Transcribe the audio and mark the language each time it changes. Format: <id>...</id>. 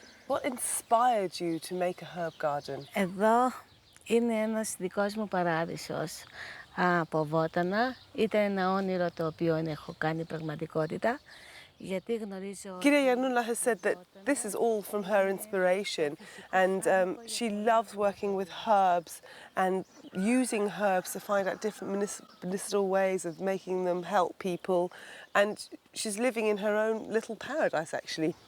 <en>What inspired you to make a herb garden?</en> <el>Εδώ είναι ένας δικός μου παράδεισος από βότανα. Ήταν ένα όνειρο το οποίο έχω κάνει πραγματικότητα.</el> <en>Kyria Yanula has said that this is all from her inspiration, and she loves working with herbs and using herbs to find out different medicinal ways of making them help people, and she's living in her own little paradise, actually.</en>